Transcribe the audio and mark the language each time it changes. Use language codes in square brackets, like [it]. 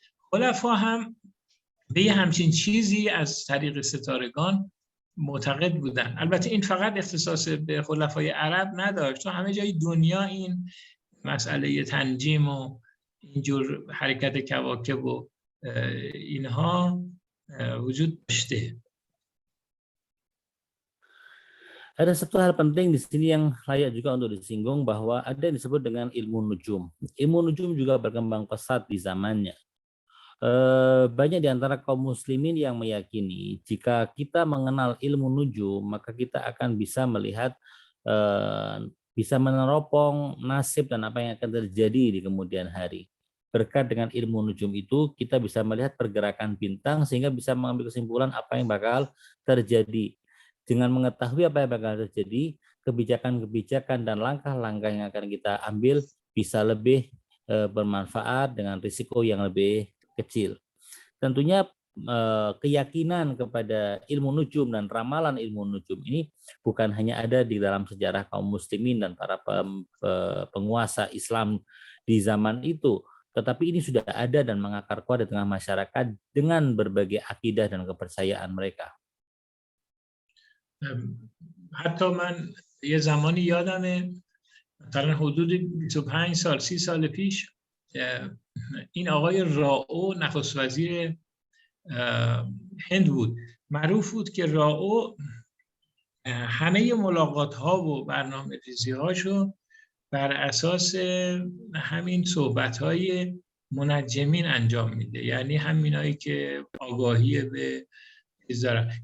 [fa] خلفا هم به یه همچین چیزی از طریق ستارگان معتقد بودن. البته این فقط اختصاص به خلفای عرب نداشت، چون همه جای دنیا این مسئله تنجیم و اینجور حرکت کواکب و اینها wujud dashte. [id] Ada satu hal penting di sini yang layak juga untuk disinggung, bahwa ada yang disebut dengan ilmu nujum. Ilmu nujum juga berkembang pesat di zamannya. Banyak di antara kaum muslimin yang meyakini jika kita mengenal ilmu nujum, maka kita akan bisa melihat, bisa meneropong nasib dan apa yang akan terjadi di kemudian hari. Berkat dengan ilmu nujum itu, kita bisa melihat pergerakan bintang sehingga bisa mengambil kesimpulan apa yang bakal terjadi. Dengan mengetahui apa yang bakal terjadi, kebijakan-kebijakan dan langkah-langkah yang akan kita ambil bisa lebih bermanfaat dengan risiko yang lebih kecil. Tentunya keyakinan kepada ilmu nujum dan ramalan ilmu nujum ini bukan hanya ada di dalam sejarah kaum muslimin dan para penguasa Islam di zaman itu, tetapi ini sudah ada dan mengakar kuat di tengah masyarakat dengan berbagai akidah dan kepercayaan mereka. [fa] حتی من یه زمانی یادمه مثلا حدود 25 سال 30 سال پیش این آقای راو نخست وزیر هند بود. معروف بود که راو همه ملاقات ها و برنامه ریزی هاشو بر اساس همین صحبت های منجمین انجام میده، یعنی همینایی که آگاهی به چیز دارن.